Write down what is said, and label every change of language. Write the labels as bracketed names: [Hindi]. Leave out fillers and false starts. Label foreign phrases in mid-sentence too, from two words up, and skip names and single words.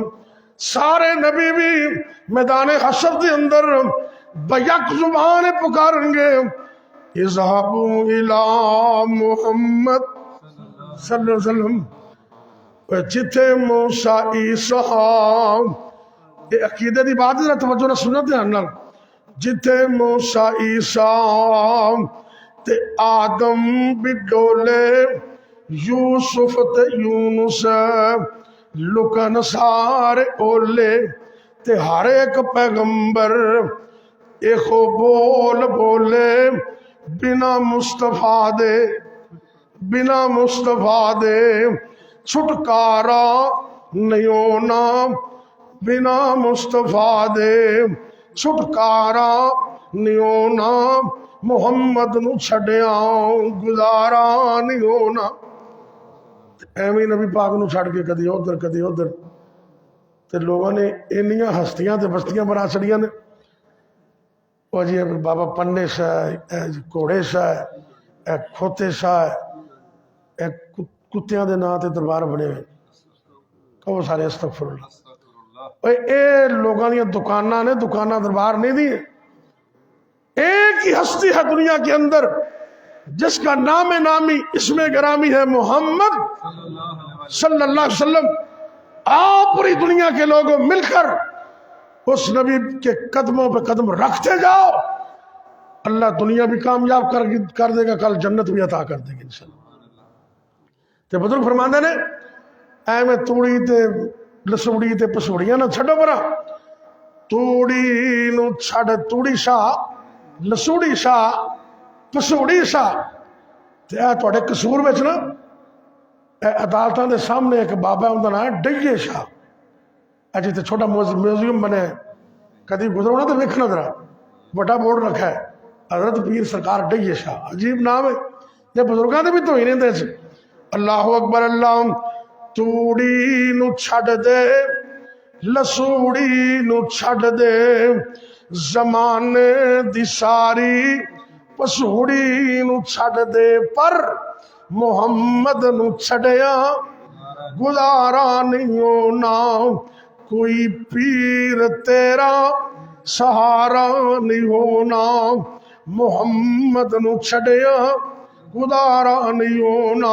[Punjabi] سارے نبی بھی میدان حشر دے اندر بیک زبان پکاریں گے [Arabic] اذهبوا الى محمد صلی اللہ علیہ وسلم. [Punjabi] جتھے موسیٰ عیسیٰ, یہ عقیدے دی بات ہے, توجہ نہ سننا دھیان نال. جتھے موسیٰ عیسیٰ تے آدم بھی ڈولے, یوسف تے یونس لکن سارے اولے, تے ہر ایک پیغمبر ایکو بول بولے بنا مصطفیٰ دے چھٹکارا نہیں ہونا, بنا مصطفیٰ دے چھٹکارا نہیں ہونا, محمد نو چھڑیا گزارا نہیں ہونا. ایویں نبی پاک نو چھڑ کے کدی ادھر تے لوگوں نے انیاں ہستیاں تے بستیاں بنا چھڑیاں نے. وہ جی بابا پنے شاہ, گھوڑے شاہ, کھوتے شاہ, کتیاں دے نام تے دربار بنے ہوئے. کہو سارے [Arabic] استغفر اللہ. [Punjabi] اے لوگاں دیاں دکاناں نے, دکاناں دربار نہیں دی. [Urdu] ایک ہی ہستی ہے دنیا کے اندر جس کا نام نامی اسم گرامی ہے محمد [Arabic] صلی اللہ علیہ وسلم. [Urdu] آپ پوری دنیا کے لوگوں مل کر اس نبی کے قدموں پہ قدم رکھتے جاؤ, اللہ دنیا بھی کامیاب کر دے گا, کل جنت بھی عطا کر دے گا انشاءاللہ. [Punjabi] تے بزرگ فرماندے نے اے میں توڑی تے لسوڑی تے پسوڑیاں نہ چھڑو برا. توڑی نو چھڑ توڑی شاہ, لسوڑی شاہ, پسوڑی شاہ. تے اے توڑے قصور وچ نا عدالتاں دے سامنے ایک بابا ہوندا نا ڈیے شاہ. اجی تے چھوٹا میوزیم بنے, کدی گزرو نا تو ویکھنا ذرا, بڑا بورڈ رکھا ہے حضرت پیر سرکار ڈیے شاہ. عجیب نام ہے, یہ بزرگاں دے بھی تو ہی نہیں دے. [Arabic] اللہ اکبر اللہ. [Punjabi] توڑی نو چھڑ دے لسوڑی نو چھڑ دے, زمانے دی ساری پسوڑی نو چھڑ دے, پر محمد نو چھڑیا گزارا نہیں ہونا, کوئی پیر تیرا سہارا نہیں ہونا, محمد نو چھڑیا گزارا نہیں ہونا.